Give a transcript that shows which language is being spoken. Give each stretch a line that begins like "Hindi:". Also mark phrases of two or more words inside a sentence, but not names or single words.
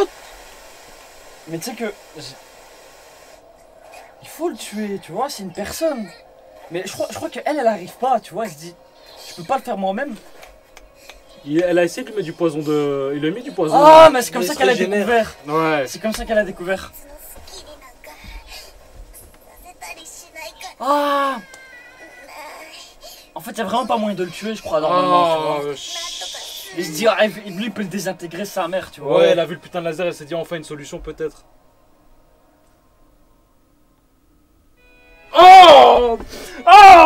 French: Mais tu sais que. Il faut le tuer, tu vois, c'est une personne. Mais je crois qu'elle, elle arrive pas, tu vois, elle se dit. Je peux pas le faire moi-même. Elle a essayé de lui mettre du poison de. Il lui a mis du poison. Ah, mais c'est comme Mais ça il se qu'elle a régénère. découvert. Ouais. C'est comme ça qu'elle a découvert.
Japanese: その好きになんかさせたりしないから Ah!
French: En fait, il y a vraiment pas moyen de le tuer, je crois, normalement, tu vois. Oh, Il se dit, ah, lui, il peut le désintégrer sa mère, tu vois. Ouais, elle a vu le putain de laser, elle s'est dit enfin une solution peut-être. Oh! Oh!